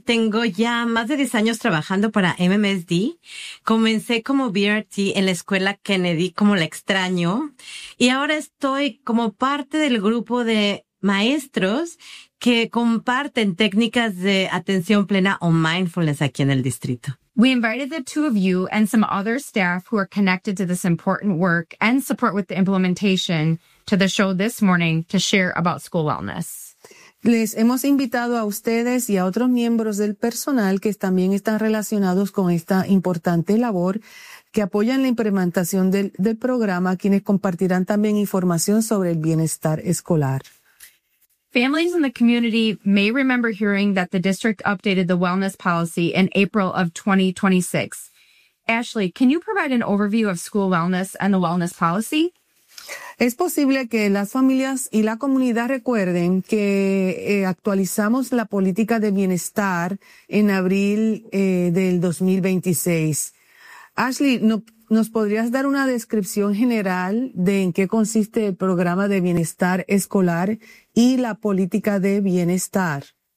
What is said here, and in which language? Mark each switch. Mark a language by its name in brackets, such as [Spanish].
[Spanish] Tengo ya más de 10 años trabajando para MMSD. Comencé como BRT en la escuela Kennedy, como la extraño. Y ahora estoy como parte del grupo de maestros que comparten técnicas de atención plena o mindfulness aquí en el distrito. [English] We invited the two of you and some other staff who are connected to this important work and support with the implementation to the show this morning to share about school wellness. [Spanish] Les hemos invitado a ustedes y a otros miembros del personal que también están relacionados con esta importante labor que apoyan la implementación del programa, quienes compartirán también información sobre el bienestar escolar. [English] Families in the community may remember hearing that the district updated the wellness policy in April of 2026. Ashley, can you provide an overview of school wellness and the wellness policy? [Spanish] Es posible que las familias y la comunidad recuerden que actualizamos la política de bienestar en abril del 2026. Ashley, ¿nos podrías dar una descripción general de en qué consiste el programa de bienestar escolar y la política de bienestar?